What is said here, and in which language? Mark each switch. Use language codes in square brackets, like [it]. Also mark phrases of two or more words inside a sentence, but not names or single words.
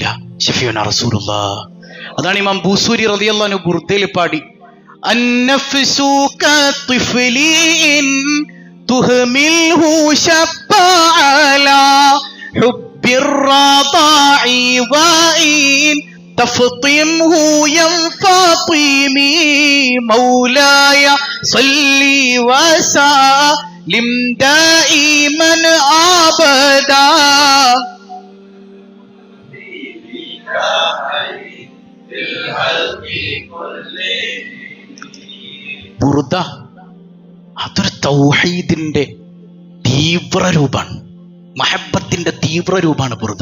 [ar] شفيعنا رسول الله. [ml] അതാണ് ഇമാം ബൂസൂരി [ar] رضي الله عنه [ml] ബുർദയിൽ പാടി, [ar] النفس كالطفل إن تهمله شب على حب الرضاع وإن تفطمه ينفطمي مولاي صلي وسلم دائما أبدا. [ml] ബുർദ അതൊരു തൗഹീദിന്റെ തീവ്രരൂപാണ്, മഹബത്തിന്റെ തീവ്രരൂപാണ് ബുർദ.